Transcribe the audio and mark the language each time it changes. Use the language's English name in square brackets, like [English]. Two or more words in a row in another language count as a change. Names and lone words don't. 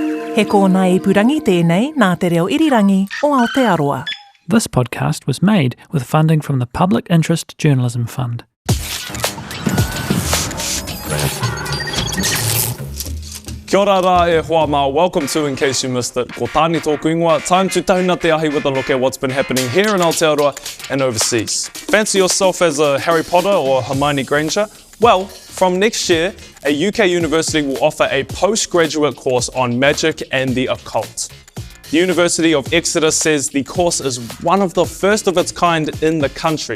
[Māori] He kōna ipurangi tēnei nā te reo irirangi o Aotearoa. [English] This podcast was made with funding from the Public Interest Journalism Fund. [Māori] Kia ora rā e hoa mā, [English] welcome to In Case You Missed It. [Māori] Ko tāni tōku ingoa, [English] time to [Māori] tauna te ahi [English] with a look at what's been happening here in Aotearoa and overseas. Fancy yourself as a Harry Potter or Hermione Granger? Well, from next year, a UK university will offer a postgraduate course on magic and the occult. The University of Exeter says the course is one of the first of its kind in the country.